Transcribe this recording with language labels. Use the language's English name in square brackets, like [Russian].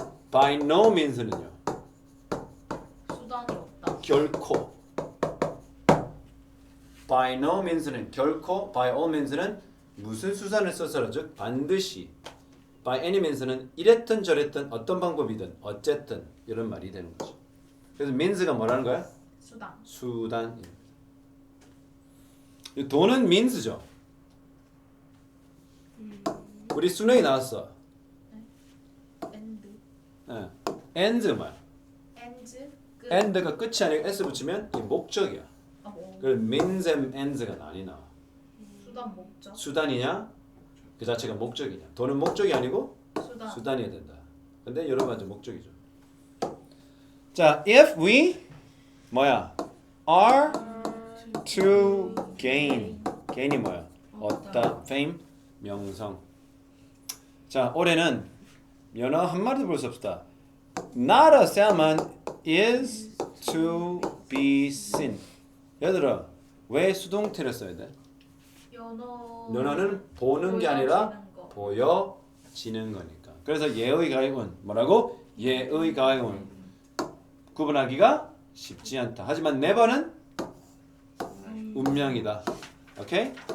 [English] by no means는요. [Korean] 수단이 없다. 결코. [English] by no means는 결코. [Korean] by all means는 무슨 수단을 써서라 즉 반드시. by any means는 이랬든 저랬든 어떤 방법이든 어쨌든 이런 말이 되는 거죠. 그래서 means가 뭐라는 거야? 수단. 수단. 이 돈은 means죠. 우리 수능이 나왔어. [English] end [Korean] 예. end 뭐야? ends 끝. end가 끝이 아니고 s 붙이면 이 목적이야. 그래서 means and ends가 많이 나와. 수단 목적. 수단이냐? 그 자체가 목적이냐? 돈은 목적이 아니고 수단. 수단이어야 된다. 근데 여러분한테 목적이죠. [English] 자, if we 뭐야? are to gain. [Korean] gain이 뭐야? 얻다. [English] fame, 명성. [Korean] 자, 올해는 연어 한 마디도 볼 수 없다. [English] Not a salmon is to be seen. [Korean] 얘들아, 왜 수동태를 써야 돼? 연어는 보는 게 아니라 보여지는 거. 보여지는 거니까. 그래서 예의 가액은 뭐라고? 예의 가액은 구분하기가 쉽지 않다. 하지만 never는 운명이다. 오케이?